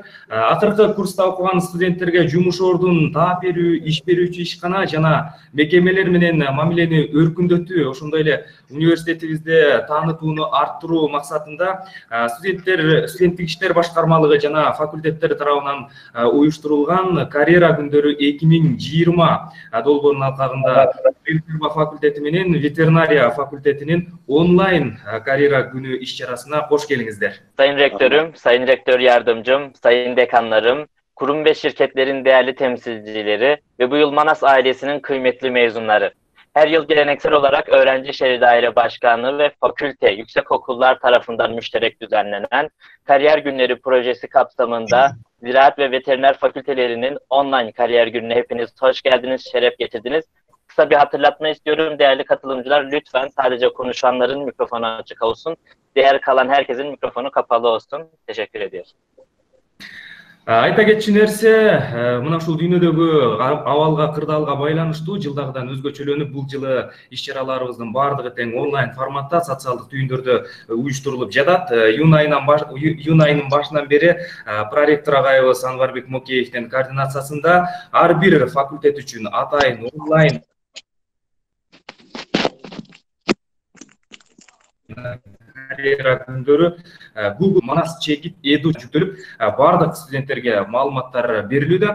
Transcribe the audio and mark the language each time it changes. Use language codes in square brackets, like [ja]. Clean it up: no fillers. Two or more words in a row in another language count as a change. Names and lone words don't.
[ky] Акыркы курста окуган студенттерге жумуш ордун таап берүү, иш берүүчү ишкана жана мекемелер менен мамилени өркүндөтүү, ошондой эле университетибизде таанытууну арттыруу максатында студенттик иштер башкармалыгы жана факультеттер тарабынан уюштурулган карьера күндөрү 2020 долбоорунун алкагында факультети менен ветеринария факультетинин онлайн карьера [tr] günü iş çarasına hoş geldinizler. Sayın Rektörüm, Sayın Rektör Yardımcım, Sayın Dekanlarım, kurum ve şirketlerin değerli temsilcileri ve bu yıl Manas ailesinin kıymetli mezunları. Her yıl geleneksel olarak Öğrenci Şehir Daire Başkanlığı ve fakülte, yüksekokullar tarafından müşterek düzenlenen Kariyer Günleri projesi kapsamında Ziraat ve Veteriner Fakültelerinin online kariyer gününe hepiniz hoş geldiniz, şeref getirdiniz. Kısa bir hatırlatma istiyorum. Değerli katılımcılar, lütfen sadece konuşanların mikrofonu açık olsun. Diğer kalan herkesin mikrofonu kapalı olsun. Teşekkür ediyorum. [ky] Айта кетчү нерсе, мына ушул дүйнөдөгү абалга, кырдаалга байланыштуу жылдагыдан өзгөчөлөнүп, бул жылы иш-чараларыбыздын баардыгы тең онлайн форматта социалдык түйүндөрдө уюштурулуп жатат. Июнь айынын башынан бери проректор агайыбыз Анварбек Мокеевдин координациясында ар бир факультет үчүн атайын онлайн карьера күндөрү Google Manas Chegit Edu жүктөлүп, бардык студенттерге маалыматтар берилүүдө.